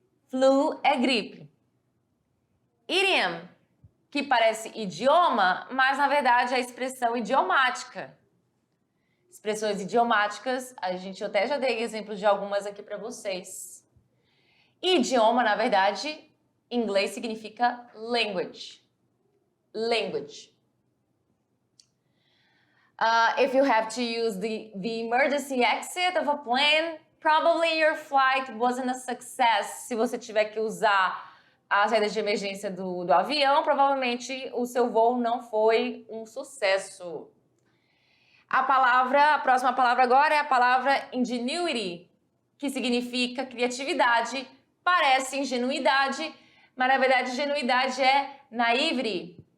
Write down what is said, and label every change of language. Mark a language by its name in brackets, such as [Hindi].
[Portuguese] Flu é gripe. Idiom, que parece idioma, mas na verdade é a expressão idiomática. expressões idiomáticas. Eu até já dei exemplos de algumas aqui para vocês. Idioma, na verdade, em inglês significa language. [English] Language. If you have to use the emergency exit of a plane, probably your flight wasn't a success. [Portuguese] Se você tiver que usar a saída de emergência do avião, provavelmente o seu voo não foi um sucesso. A próxima palavra agora é a palavra ingenuity, que significa criatividade, parece ingenuidade, mas na verdade ingenuidade é naivety.